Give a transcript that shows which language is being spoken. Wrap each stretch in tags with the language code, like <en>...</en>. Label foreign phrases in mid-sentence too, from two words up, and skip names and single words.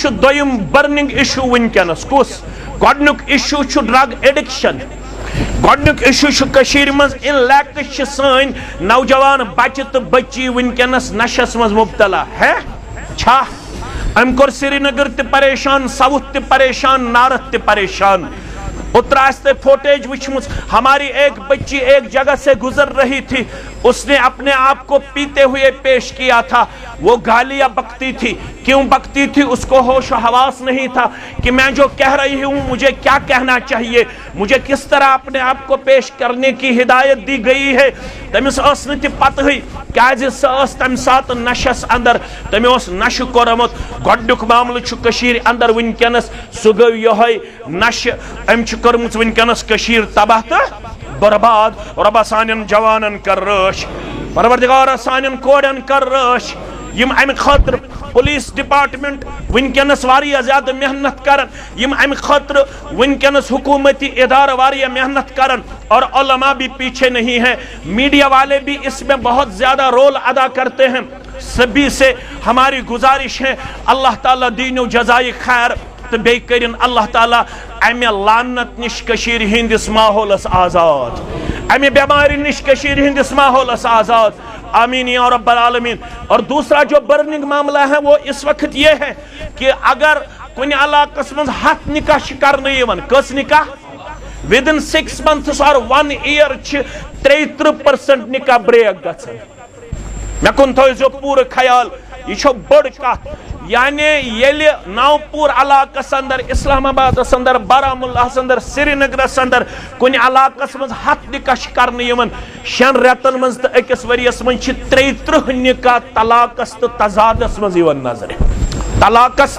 <ks>چھُ دوٚیِم</ks> <en>burning issue</en> <ks>وٕنکیٚنس کُس گۄڈنیُک ایشوٗ چھُ</ks> <en>drug addiction</en> <ks>گۄڈنیُک ایشوٗ چھُ کٔشیٖرِ منٛز ان لیکس چھِ سٲنۍ نوجوان بچہِ تہٕ بچی وٕنکیٚنس نشس منٛز مبتلا ہے چھا أمۍ کوٚر سری نگر تہِ پریشان ساؤتھ تہِ پریشان نارتھ تہِ پریشان اترا آستے فوٹیج وچھمُژ</ks> <ur>ہماری ایک بچی ایک جگہ سے گزر رہی تھی اس نے اپنے آپ کو پیتے ہوئے پیش کیا تھا وہ گالیاں بکتی تھی کیوں بکتی تھی اس کو ہوش و حواس نہیں تھا کہ میں جو کہہ رہی ہوں مجھے کیا کہنا چاہیے مجھے کس طرح اپنے آپ کو پیش کرنے کی ہدایت دی گئی ہے</ur> <ks>تمس ٲس نہٕ تہِ پتہٕے کیازِ سۄ ٲس تمہِ ساتہٕ نشس اندر تٔمۍ اوس نشہٕ کوٚرمُت گۄڈنیُک معاملہٕ چھُ کٔشیٖرِ اندر وٕنکیٚنس سُہ گوٚو یِہوٚے نشہٕ أمۍ چھِ کٔرمٕژ وٕنکیٚنس کٔشیٖر تباہ تہٕ برباد رۄبا سانٮ۪ن جوانن کر رٲچھ پروردگارا سانٮ۪ن کورٮ۪ن کر رٲچھ یم امہِ خٲطرٕ</ks> <en>police department</en> <ks>ونکیٚنس واریاہ زیادٕ محنت کرن یم امہِ خٲطرٕ ونکیٚنس حکومتی ادارٕ واریاہ محنت کرن</ks> <ur>اور علماء بھی پیچھے نہیں ہیں میڈیا والے بھی اس میں بہت زیادہ رول ادا کرتے ہیں سبھی سے ہماری گزارش ہے اللہ تعالیٰ دین و جزائے خیر</ur> <ks>تو بیٚیہِ کٔرِنۍ اللہ تعالیٰ امہِ لعنت نش کٔشیٖرِ ہٕنٛدِس ماحولس آزاد امہِ بیمارِ نش کٔشیٖرِ ہٕنٛدِس ماحولس آزاد</ks> <ar>آمین یا رب العالمین</ar> <ur>اور دوسرا جو برننگ معاملہ ہے وہ اس وقت یہ ہے کہ اگر</ur> <ks>کُنہِ علاقس منٛز 100 نکاح چھِ کرنہٕ یِوان کٔژ نکاح</ks> <en>within 6 months or 1 year</en> <ks>چھِ 33% نکاح بریک گژھان مےٚ کُن تھٲیزیو پوٗرٕ خیال یہ چھو بڑ کتھ یعنی ییٚلہِ نوپور علاقس اندر اسلام آبادس اندر بارہمولاہس اندر سری نگرس اندر کُنہِ علاقس منٛز 100 نکاح چھِ کرنہٕ یِوان 6 رٮ۪تن منٛز تہٕ 1 ؤرِیس منٛز چھِ 33 نکاح طلاقس تہٕ تضادس منٛز یِوان نظرِ طلاقس</ks>